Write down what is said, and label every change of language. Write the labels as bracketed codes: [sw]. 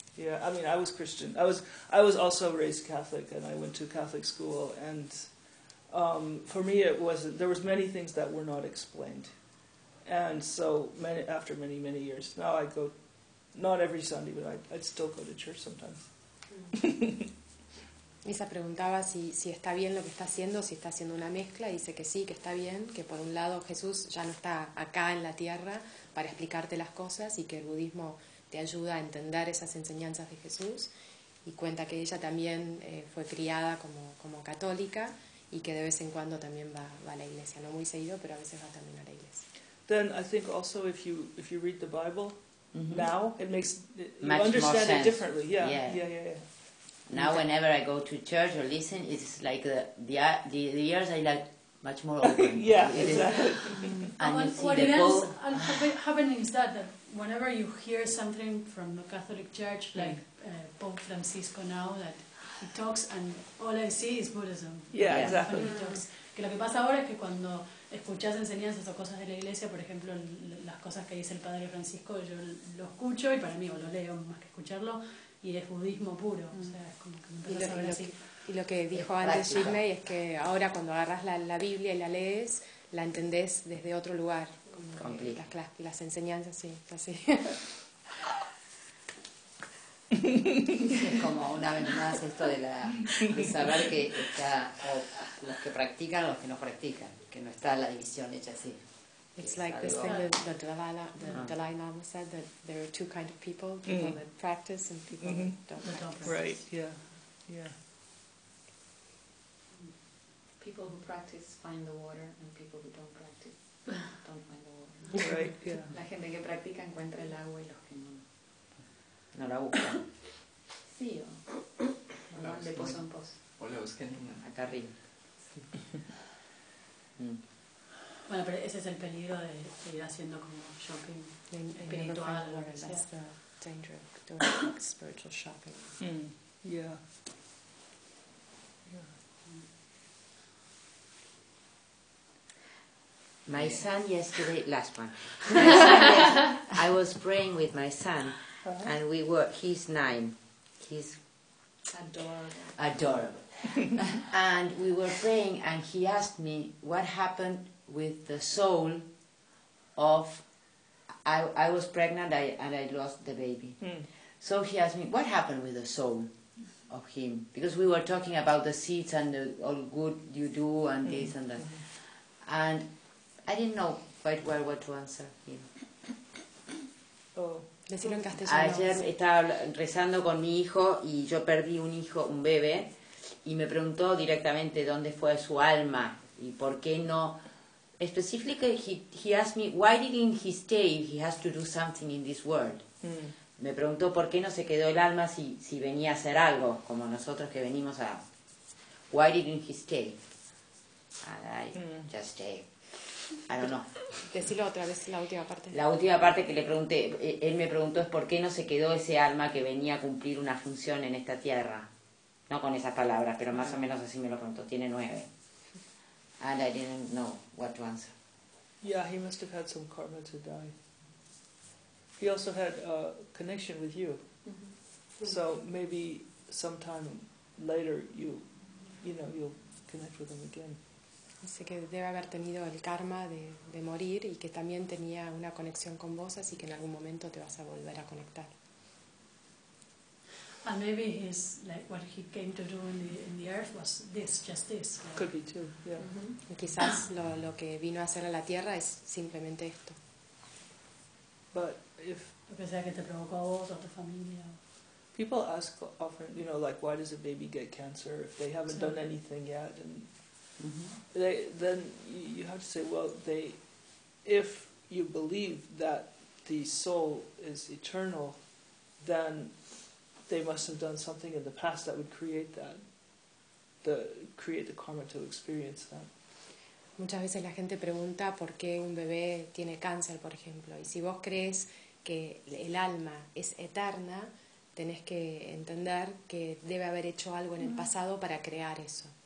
[en] Yeah. I mean, I was Christian. I was also raised Catholic, and I went to Catholic school. And for me, there was many things that were not explained. And so after many years, now I go, not every Sunday, but I'd still go to church sometimes. [es] Lisa preguntaba si está bien lo que está haciendo una mezcla, dice que sí, que está bien, que por un lado Jesús ya no está acá en la tierra para explicarte las cosas y que el budismo te ayuda a entender esas enseñanzas de Jesús, y cuenta que ella también fue criada como católica y que de vez en cuando también va a la iglesia, no muy seguido, pero a veces va también a la iglesia. [en] Then I think also if you read the Bible, mm-hmm. now it makes much you understand more sense. It differently. Yeah. Yeah, yeah, yeah, yeah. Now, whenever I go to church or listen, it's like the ears are like much more open. Yeah, exactly. And what it is happening is that whenever you hear something from the Catholic Church, like Pope Francisco now, that he talks, and all I see is Buddhism. Yeah, exactly. When he talks. [es] Que lo que pasa ahora es que cuando escuchas enseñanzas o cosas de la iglesia, por ejemplo, las cosas que dice el Padre Francisco, yo lo escucho y para mí, o lo leo más que escucharlo, y es budismo puro. Mm. O sea, es como que y lo que dijo antes Shirley es que ahora cuando agarras la Biblia y la lees, la entendés desde otro lugar. [en] Complete. [es] Las enseñanzas, sí, así. Es como una vez más esto de saber que está, los que practican, los que no practican, que no está la división hecha así. [en] It's like this thing that Dalai Lama said, that there are two kinds of people mm-hmm. that practice and people mm-hmm. that don't practice. Right, yeah. People who practice find the water, and people who don't practice don't find the water. Right, yeah. [es] La gente que practica encuentra el agua y los que no. No la buscan. Sí, o de pozo en pozo. O la busquen acá arriba. Bueno, pero ese es el peligro de ir haciendo como shopping espiritual. [en] That's the danger of doing like spiritual shopping. Mm. Yeah. My son yesterday, last one. I was praying with my son, uh-huh. and we were. He's 9. He's adorable. And we were praying, and he asked me what happened with the soul of, I was pregnant and I lost the baby. Mm. So he asked me, what happened with the soul of him? Because we were talking about the seeds and all good you do and mm. this and that. Mm. And I didn't know quite well what to answer him. Oh. [es] Decirlo en castellano. Ayer estaba rezando con mi hijo y yo perdí un hijo, un bebé, y me preguntó directamente dónde fue su alma y por qué no. [en] Specifically, he asked me, why didn't he stay if he has to do something in this world? Mm. [es] Me preguntó por qué no se quedó el alma si venía a hacer algo, como nosotros que venimos a... [en] Why didn't he stay? And I just stayed. I don't know. [es] Decilo otra vez, la última parte. La última parte que le pregunté, él me preguntó es por qué no se quedó ese alma que venía a cumplir una función en esta tierra. No con esas palabras, pero más o menos así me lo preguntó. Tiene 9. [en] And I didn't know what to answer. Yeah, he must have had some karma to die. He also had a connection with you. Mm-hmm. So maybe sometime later you'll connect with him again. Dice que debe haber tenido el karma de morir y que también tenía una conexión con vos, así que en algún momento te vas a volver a conectar. And maybe his, like, what he came to do in the earth was this, just this. Right? Could be too, yeah. [es] Mm-hmm. Y quizás lo que vino a hacer a la tierra es simplemente esto. [en] But if... [es] Porque sea que te provocó vos o tu familia. [en] People ask often, you know, like, why does a baby get cancer if they haven't done anything yet? And mm-hmm. Then you have to say, well, if you believe that the soul is eternal, then they must have done something in the past that would create that, create the karma to experience that. [es] Muchas veces la gente pregunta por qué un bebé tiene cáncer, por ejemplo. Y si vos crees que el alma es eterna, tenés que entender que debe haber hecho algo en el pasado para crear eso.